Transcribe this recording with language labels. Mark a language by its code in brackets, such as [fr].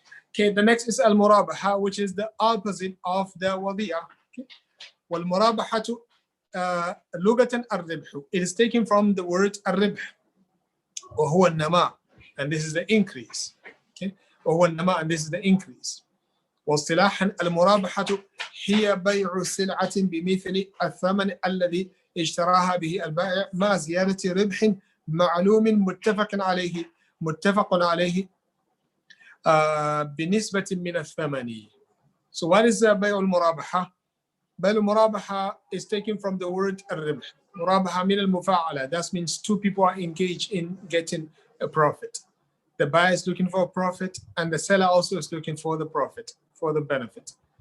[en] Okay, the next is al-murabaha, which is the opposite of the wadi'a. Okay. [ar] Wal-murabahatu lugatan ar-ribhu. [en] It is taken from the word ar-ribh, wa huwa an-nama, and this is the increase. Okay, wa huwa an-nama, and this is the increase. [ar] واصطلاحا المرابحة هي بيع سلعة بمثل الثمن الذي اشتراها به البائع مع زيادة ربح معلوم متفق عليه بنسبة من الثمن. [en] So what is بيع المرابحة? بيع المرابحة is taken from the word الربح. [ar] مرابحة من المفاعلة. [en] That means two people are engaged in getting a profit. The buyer is looking for a profit, and the seller also is looking for the profit, for the benefit.